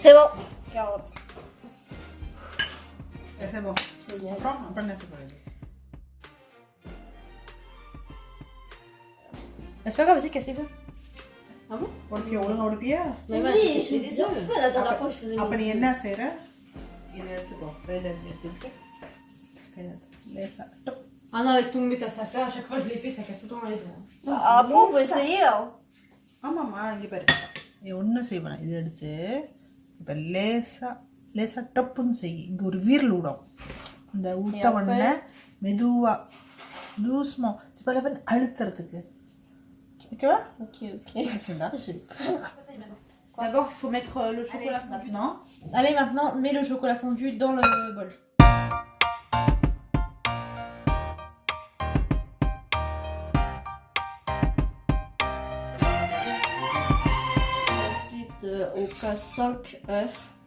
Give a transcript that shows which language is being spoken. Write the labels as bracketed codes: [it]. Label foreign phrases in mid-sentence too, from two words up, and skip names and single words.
[fr] C'est bon. 40. C'est bon. Génial. C'est pas grave, vas-y, casse les œufs. Ah bon? Mais Oui, j'ai déjà fait la dernière fois que je faisais [ta] அப்ப நீ [fr] mes [ta] என்ன செய்யற இதை எடுத்துக்கோ கையில எடுத்துட்டு கையில லேசா டப். [fr] Ah non, laisse tomber, ça fait à chaque fois je l'ai fait, ça casse tout le temps les doigts. Ah bon, on peut essayer là. [ta] ஆமாம்மா இங்கே பாரு நீ ஒன்றும் செய்வேன் இதை எடுத்து இப்போ லேசா டப்புன்னு செய் இங்கே ஒரு வீரல் விடும் இந்த விட்ட உடனே மெதுவா தூஸ்மோ சிப்பளவன் அழுத்துறதுக்கு ஓகேவா? Ok. [fr] Bismillah. D'abord, il faut mettre le chocolat fondu. Maintenant, Allez, maintenant, mets le chocolat fondu dans le bol. Ensuite, on casse 5 œufs.